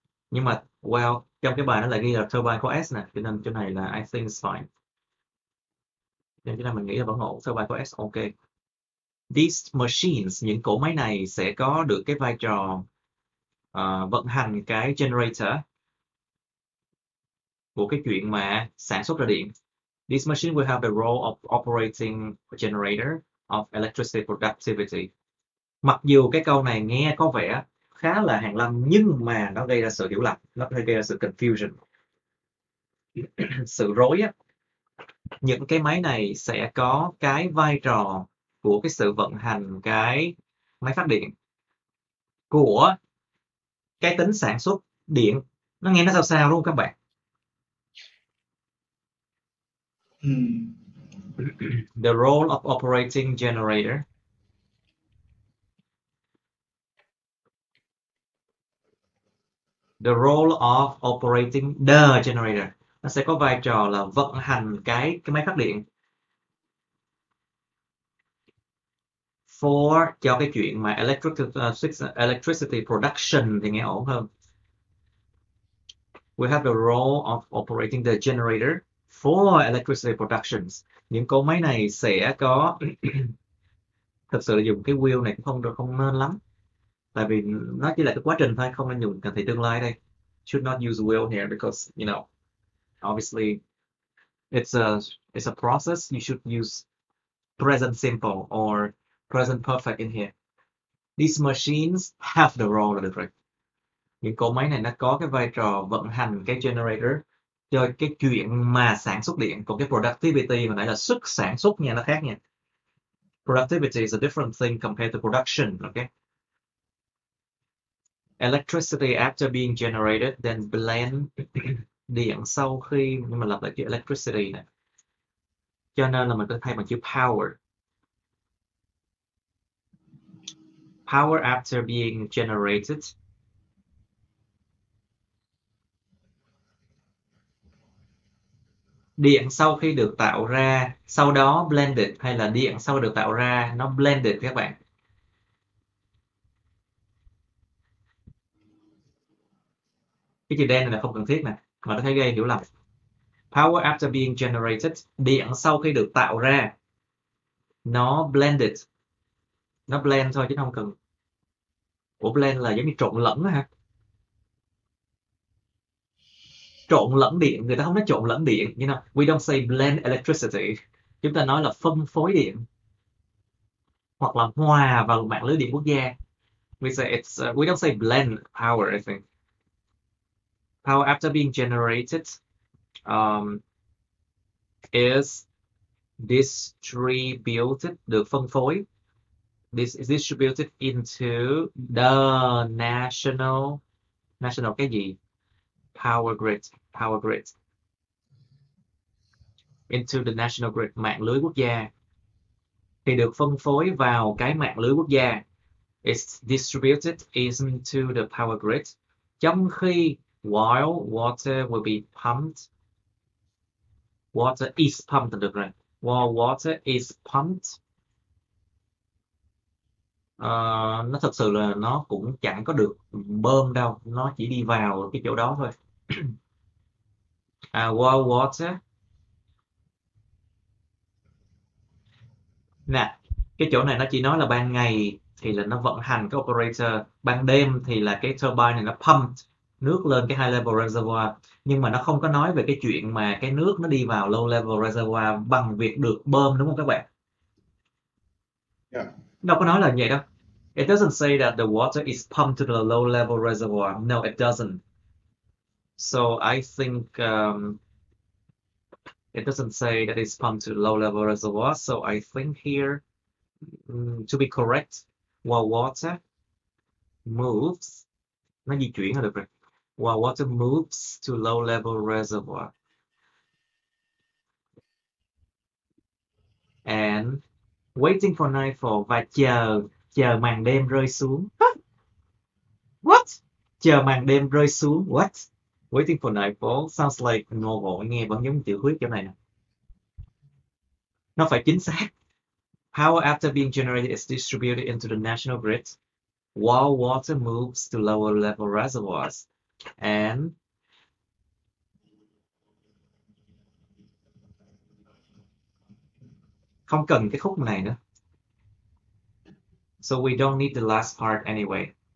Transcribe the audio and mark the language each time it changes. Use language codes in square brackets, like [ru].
[vi] Nhưng mà [en] well, [vi] trong cái bài nó lại ghi là turbine có S nè, cho nên chỗ này là [en] I think it's fine. [vi] Nên chỗ này mình nghĩ là vẫn ổn, turbine có S ok. [en] These machines, [vi] những cỗ máy này sẽ có được cái vai trò vận hành cái generator của cái chuyện mà sản xuất ra điện. [en] This machine will have the role of operating a generator of electricity productivity. [vi] Mặc dù cái câu này nghe có vẻ khá là hàn lâm, nhưng mà nó gây ra sự hiểu lầm, nó gây ra sự confusion, sự rối á. Những cái máy này sẽ có cái vai trò của cái sự vận hành cái máy phát điện, của cái tính sản xuất điện. Nó nghe nó sao sao đúng không các bạn? [en] The role of operating generator. The role of operating the generator. [vi] Nó sẽ có vai trò là vận hành cái máy phát điện. For cho cái chuyện mà [en] electricity production [vi] thì nghe ổn hơn. [en] We have the role of operating the generator for electricity productions. [vi] Những cỗ máy này sẽ có thực sự là dùng cái will này cũng không nên lắm. Tại vì nó chỉ là cái quá trình thôi, không nên dùng cận thị tương lai đây. [en] Should not use will here because, you know, obviously it's a process. You should use present simple or present perfect in here. These machines have the role of the break. [vi] Những cỗ máy này nó có cái vai trò vận hành cái generator cho cái chuyện mà sản xuất điện. Còn cái productivity hồi nãy là sức sản xuất nha, nó khác nha. [en] Productivity is a different thing compared to production, okay? Electricity after being generated, then blend. [vi] Điện sau khi, nhưng mà lặp lại chữ electricity nè. Cho nên là mình có thay bằng chữ power. [en] Power after being generated. [vi] Điện sau khi được tạo ra, sau đó blended, hay là điện sau được tạo ra, nó blended các bạn. Cái chữ đen này là không cần thiết nè, mà nó thấy gây hiểu lầm. [en] Power after being generated, [vi] điện sau khi được tạo ra, nó blended. Nó blend thôi chứ không cần. Ủa blend là giống như trộn lẫn đó hả? Trộn lẫn điện, người ta không nói trộn lẫn điện, [en] you know, we don't say blend electricity. [vi] Chúng ta nói là phân phối điện. Hoặc là hòa vào mạng lưới điện quốc gia. [en] We say it's, we don't say blend power, I think. Power after being generated is distributed, [vi] được phân phối. [en] This is distributed into the national [vi] cái gì? [en] Power grid. Into the national grid, [vi] mạng lưới quốc gia. Thì được phân phối vào cái mạng lưới quốc gia. [en] It's distributed into the power grid. [vi] Trong khi [en] while water will be pumped. Water is pumped được rồi. While water is pumped. [vi] Nó thật sự là nó cũng chẳng có được bơm đâu. Nó chỉ đi vào cái chỗ đó thôi. [en] While water. [vi] Nè, cái chỗ này nó chỉ nói là ban ngày thì là nó vận hành cái operator. Ban đêm thì là cái turbine này nó pump nước lên cái high level reservoir. Nhưng mà nó không có nói về cái chuyện mà cái nước nó đi vào low level reservoir bằng việc được bơm, đúng không các bạn? [en] Yeah. [vi] Đâu có nói là vậy đâu. [en] It doesn't say that the water is pumped to the low level reservoir. No, it doesn't. So I think It doesn't say that it's pumped to low-level reservoir, so I think here, to be correct, while water moves, [vi] nó di chuyển là được rồi. [en] While water moves to low-level reservoir. And waiting for nightfall, [vi] và chờ màn đêm rơi xuống. [en] What? [vi] Chờ màn đêm rơi xuống. What? [en] Waiting for nightfall sounds like novel. [vi] Nghe vẫn giống tiểu thuyết chỗ này nè. Nó phải chính xác. [en] Power after being generated is distributed into the national grid while water moves to lower level reservoirs. [vi] And không cần cái khúc này nữa. [en] So we don't need the last part anyway.